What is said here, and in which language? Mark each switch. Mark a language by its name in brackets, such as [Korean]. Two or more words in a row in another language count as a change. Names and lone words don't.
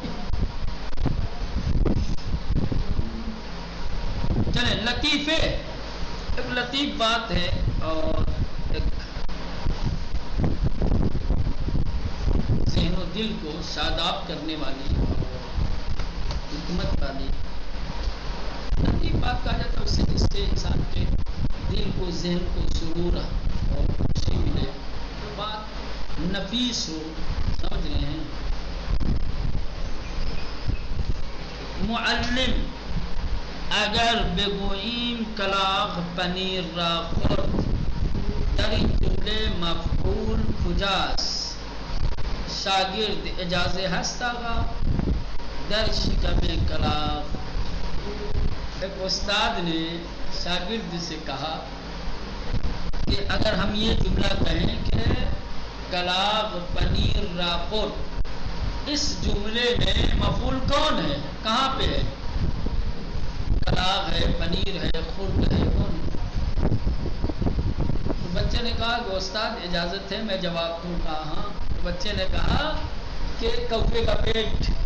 [Urdu] چلے لطیفے، ایک لطیف بات ہے اور ایک ذہن و دل کو شاداب کرنے والی حکمت والی لطیف بات کہا جاتا ہے. اس سے جس سے انسان کے دل کو، ذہن کو سرور اور خوشی ملے، بات نفیس ہو. سمجھ رہے ہیں؟ [Persian] معلم اگر بگوییم کلاغ پنیر را خورد، در این جمله مفعول کجاست؟ شاگرد اجازه هست آقا در شکم کلاغ. [Urdu] ایک استاد نے شاگرد سے کہا کہ اگر ہم یہ جملہ کہیں کہ [Persian] کلاغ پنیر را خورد، [Urdu] اس جملے میں مفعول کون ہے، کہاں پہ ہے؟ کلاغ ہے، پنیر ہے، خرد ہے، کون؟ تو بچے نے کہا کہ استاد اجازت ہے میں جواب دوں. کہا ہاں. تو بچے نے کہا کہ کوے کا پیٹ.